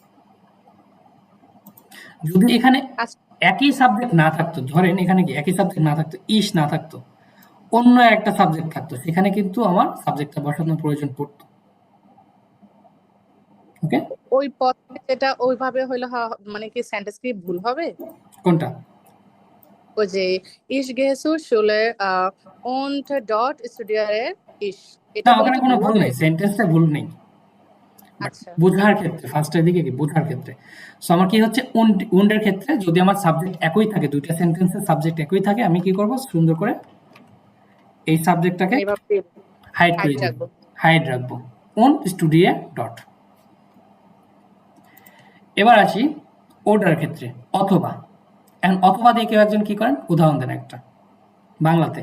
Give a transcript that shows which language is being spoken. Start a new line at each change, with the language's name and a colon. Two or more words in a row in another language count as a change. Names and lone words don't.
Bangla: যদি এখানে একই সাবজেক্ট না থাকতো ধরেন এখানে কি একই সাবজেক্ট না থাকতো ইস না থাকতো অন্য একটা সাবজেক্ট থাকতো সেখানে কিন্তু আমার সাবজেক্টটা বসানোর প্রয়োজন পড়তো ওকে, ওই পথে যেটা ওইভাবে হইলে মানে কি সেন্টেন্স কি ভুল হবে? কোনটা? ওই যে
German: ich gehe zur Schule und dort studiere ich,
Bangla: এটা না, বলে ওখানে কি কোনো ভুল ভুল হবে? নেই, সেন্টেন্সে ভুল নেই, বাট আচ্ছা, বোঝার ক্ষেত্রে ফার্স্টের দিকে কি বোঝার ক্ষেত্রে। সো আমার কি হচ্ছে উন্ডের ক্ষেত্রে যদি আমার সাবজেক্ট একই থাকে, দুইটা সেন্টেন্সের সাবজেক্ট একই থাকে, আমি কি করব, সুন্দর করে এই সাবজেক্টটাকে এইভাবে হাইড করে হাইট দিব, রাখবো। হাইড রাখবো
German: und studiere dort।
Bangla: এবার আসি ওটার ক্ষেত্রে, অথবা। এখন অথবা দিয়ে কেউ একজন কি করেন, উদাহরণ দেন একটা বাংলাতে।